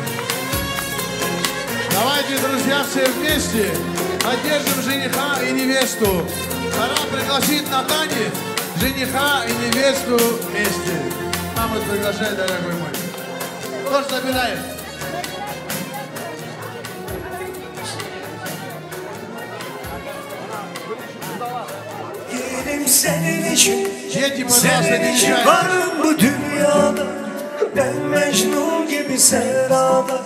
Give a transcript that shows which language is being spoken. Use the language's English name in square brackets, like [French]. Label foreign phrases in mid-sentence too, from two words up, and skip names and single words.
[Russian] Давайте, друзья, все вместе поддержим жениха и невесту. Пора пригласить на танец жениха и невесту вместе. Мама приглашает, дорогой мой. Тоже забираем. [Turkish] Yerim senin için, [Russian] Дети, пожалуйста, [Turkish] senin [Russian] не [Turkish] için [Russian] мешайте. [Turkish] varım bu dünyada. Ben Mecnun gibi sevdada.